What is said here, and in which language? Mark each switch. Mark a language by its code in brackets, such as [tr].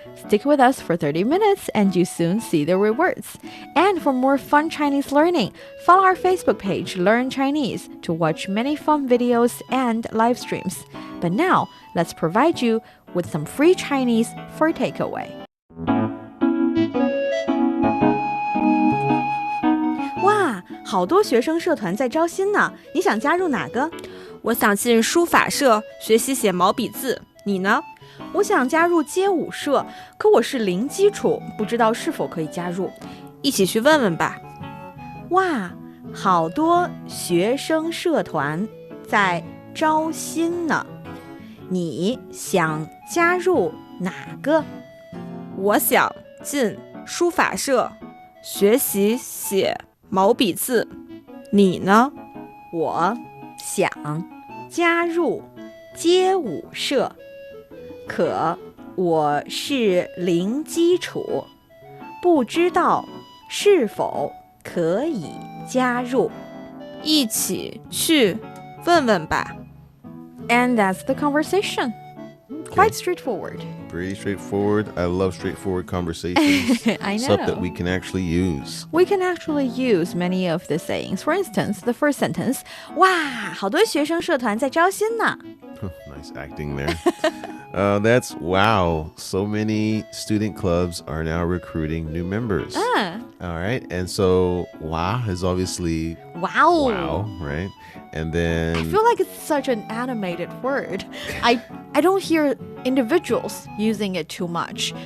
[en] Stick with us for 30 minutes and you soon see the rewards. And for more fun Chinese learning, follow our Facebook page, Learn Chinese, to watch many fun videos and live streams. But now, let's provide you with some free Chinese for takeaway. [zh] 好多学生社团在招新呢，你想加入哪个？我想进书法社学习写毛笔字，你呢？我想加入街舞社，可我是零基础，不知道是否可以加入。一起去问问吧。哇，好多学生社团在招新呢，你想加入哪个？我想进书法社学习写毛笔字，你呢？我想加入街舞社，可我是零基础，不知道是否可以加入。一起去问问吧。 [en] And that's the conversation. Quite straightforward. Pretty straightforward. I love straightforward conversations. I know. Stuff that we can actually use. We can actually use many of the sayings. For instance, the first sentence, [zh] 哇，好多学生社团在招新呢。 [en] Nice acting there. That's wow. So many student clubs are now recruiting new members. All right. And so wow is obviously wow, right? And then I feel like it's such an animated word. I don't hear individuals using it too much.